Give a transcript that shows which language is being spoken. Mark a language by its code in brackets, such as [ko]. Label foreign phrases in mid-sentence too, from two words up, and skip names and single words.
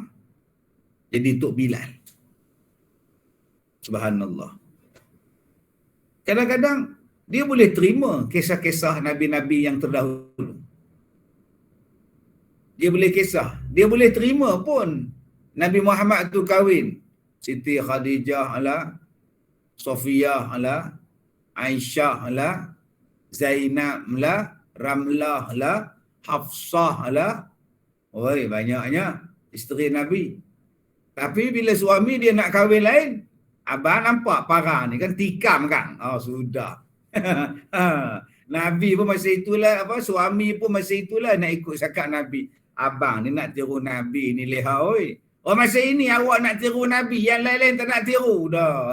[ms] Jadi Tok Bilal. Subhanallah. Kadang-kadang dia boleh terima kisah-kisah Nabi-Nabi yang terdahulu. Dia boleh kisah. Dia boleh terima pun Nabi Muhammad tu kahwin. Siti Khadijah ala, Sofiyah ala, Aisyah ala, Zainab ala, Ramlah ala, Hafsah ala. Oi, banyaknya isteri Nabi. Tapi bila suami dia nak kahwin lain, abang nampak parah ni kan, tikam kan. Sudah. Nabi pun masa itulah, suami pun masa itulah nak ikut cakap Nabi. Abang ni nak tiru Nabi ni leha oi. Masa ini awak nak tiru Nabi, yang lain-lain tak nak tiru dah.